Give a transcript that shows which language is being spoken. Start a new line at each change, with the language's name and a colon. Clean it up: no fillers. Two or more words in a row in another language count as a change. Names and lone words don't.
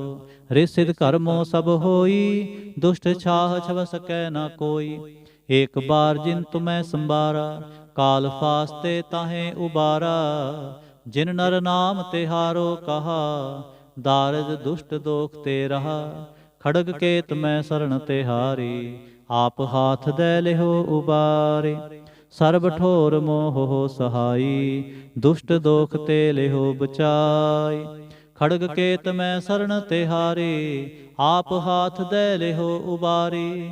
Braj: रिसिद कर्मो सब होई, दुष्ट छाह छव सकै न कोई। एक बार जिन तुम्हें संबारा, काल फास्ते ताहें उबारा। जिन नर नाम तिहारो कहा, दारद दुष्ट दोख ते रहा। ਖੜਗ ਕੇਤ ਮੈਂ ਸਰਣ ਤਿਹਾਰੀ, ਆਪ ਹਾਥ ਦੈ ਲਿਹੋ ਉਬਾਰੇ। ਸਰਬ ਠੋਰ ਮੋਹ ਸਹਾਈ, ਦੁਸ਼ਟ ਦੋਖ ਤੇ ਲਿਹੋ ਬਚਾਈ। ਖੜਗ ਕੇਤ ਮੈਂ ਸਰਣ ਤਿਹਾਰੀ, ਆਪ ਹਾਥ ਦੈ ਲਿਹੋ ਉਬਾਰੀ।